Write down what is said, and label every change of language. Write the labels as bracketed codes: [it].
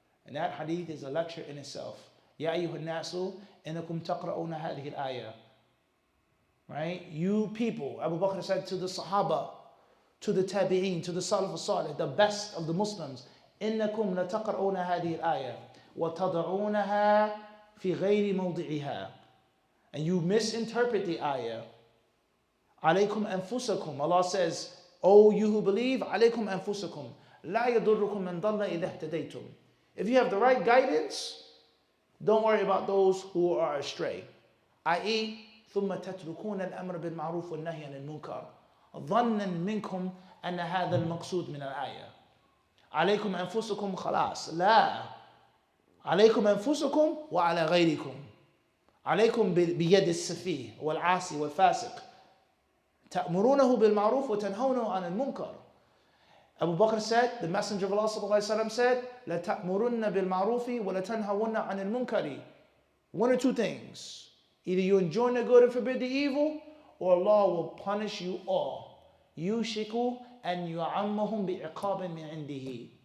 [en] And that hadith is a lecture in itself. [ar] Ya ayyuhan nasu innakum taqra'una hadhihi al-ayah. [en] Right? You people, Abu Bakr said to the Sahaba, to the Tabi'een, to the Salaf al-Salih, the best of the Muslims, [ar] إنكم لتقرؤون هذه الآية وتضعونها في غير موضعها. [en] And you misinterpret the ayah. [ar] عليكم أنفسكم. [en] Allah says, O you who believe, [ar] عليكم أنفسكم لا يضركم من ضل إذا اهتديتم. [en] If you have the right guidance, don't worry about those who are astray. i.e. [ar] ثم تتركون الأمر بالمعروف والنهي عن المنكر ظنا منكم أن هذا المقصود من الآية. عليكم أنفسكم خلاص لا عليكم أنفسكم وعلى غيركم. عليكم بيد السفيه والعاصي والفاسق تأمرونه بالمعروف وتنهونه عن المنكر. [en] Abu Bakr said, the Messenger of Allah ﷺ said, [ar] لَتَأْمُرُنَّ بِالْمَعْرُوفِ وَلَتَنْهَوُنَّ عَنِ الْمُنْكَرِ. [en] 1 or 2 things. Either you enjoin the good and forbid the evil, or Allah will punish you all. [ar] يُوشِكُ أَنْ يُعَمَّهُمْ بِعِقَابٍ مِنْ عِنْدِهِ.